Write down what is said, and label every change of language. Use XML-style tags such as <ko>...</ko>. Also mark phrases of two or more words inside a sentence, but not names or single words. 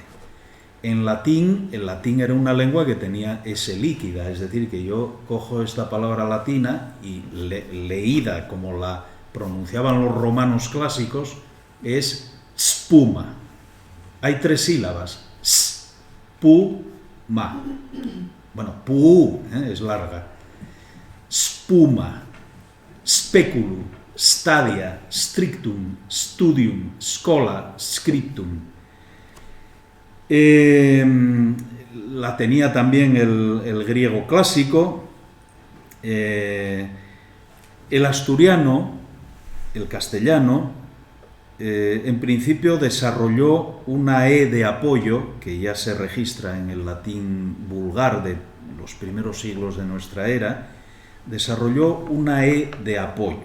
<es>En latín, el latín era una lengua que tenía S líquida, es decir, que yo cojo esta palabra latina y leída como la pronunciaban los romanos clásicos, es spuma. Hay 3 sílabas, spuma. Bueno, pu, es larga.</es> <la>Spuma, speculum, stadia, strictum, studium, schola, scriptum.</la> <es>La tenía también el griego clásico. El asturiano, el castellano, en principio desarrolló una E de apoyo, que ya se registra en el latín vulgar de los primeros siglos de nuestra era, desarrolló una E de apoyo.</es>